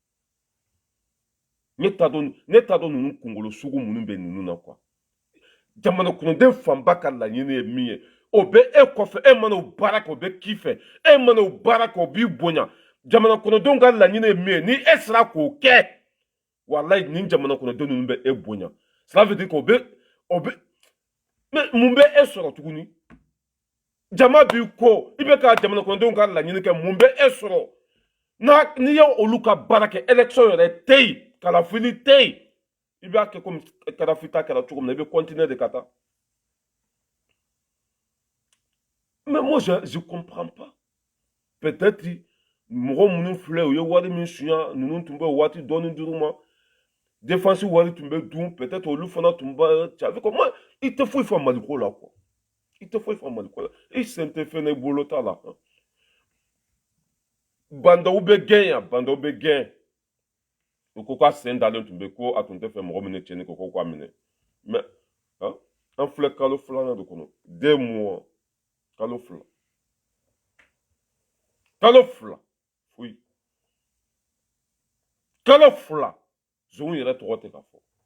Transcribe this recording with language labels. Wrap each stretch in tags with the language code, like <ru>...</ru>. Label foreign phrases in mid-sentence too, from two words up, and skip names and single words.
<bm>ne t'a dɔn ninnu kunkolo sugu minnu bɛ ninnu na quoi jamana kɔnɔden fanba ka laɲini ye min ye o bɛ e kɔfɛ e mana o baara kɛ o bɛ k'i fɛ e mana o baara kɛ o b'i bonya jamana kɔnɔdenw ka laɲini ye min ye ni e sera k'o kɛ walayi nin jamana kɔnɔden ninnu bɛ e bonya</bm> <fr>cela veut dire que</fr> <bm>o bɛ mun bɛ e sɔrɔ tuguni jama b'i ko i bɛ ka jamana kɔnɔdenw ka laɲini kɛ mun bɛ e sɔrɔ n'i ye olu ka baara kɛ élection yɛrɛ tɛ yen kalafili tɛ yen i b'a kɛ komi Kadafi ta kɛra cogo min na i bɛ</bm> <fr>continuer de</fr> <bm>ka taa</bm> <fr>mais moi je comprends pas peut-être</fr> <bm>mɔgɔ minnu filɛ u ye wari min suɲɛ ninnu tun bɛ waati dɔɔni d'u ma défense wari tun bɛ dun peut-être olu fana tun b'a cɛ</bm> <fr>avec moi</fr> <bm>i tɛ foyi fɔ maliko la quoi i tɛ foyi fɔ maliko la i sen tɛ fɛn na i bolo t'a la bandaw bɛ gɛn yan bandaw bɛ gɛn u ko k'a sen dalen tun bɛ ko a tun tɛ fɛ mɔgɔ min tiɲɛni ko k'a minɛ mais an filɛ kalo filanan de kɔnɔ 2 mois kalo fila foyi kalo fila zonw yɛrɛ tɔgɔ tɛ ka fɔ</bm>